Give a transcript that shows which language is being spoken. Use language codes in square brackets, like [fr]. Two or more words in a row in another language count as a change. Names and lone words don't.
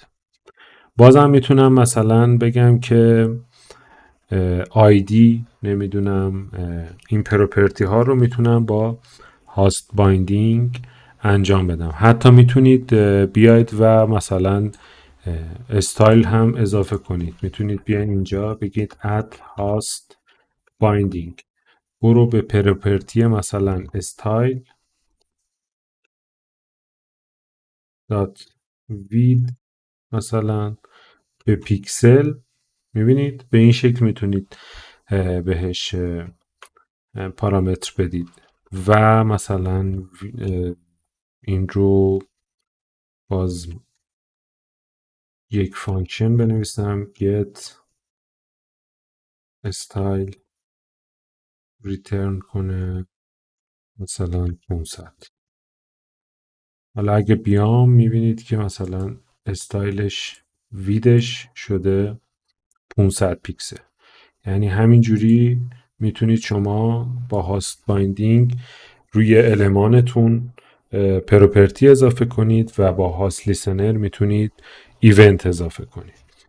[fa] بازم میتونم مثلا بگم که آیدی نمیدونم این پروپرتی ها رو میتونم با [en] host binding [fa] انجام بدم. حتی میتونید بیاید و مثلا استایل هم اضافه کنید. میتونید بیاین اینجا بگید [en] add host binding، [fa] برو به پروپرتی مثلا [en] style dot width [fa] مثلا به پیکسل. میبینید به این شکل میتونید بهش پارامتر بدید و مثلا این رو باز یک فانکشن بنویسم [en] get style [fa] ریترن کنه مثلا 500. حالا اگه بیام میبینید که مثلا استایلش ویدش شده 500 پیکسل. یعنی همین جوری میتونید شما با [en] host binding [fa] روی المانتون پروپرتی اضافه کنید و با [en] host listener [fa] میتونید ایونت اضافه کنید.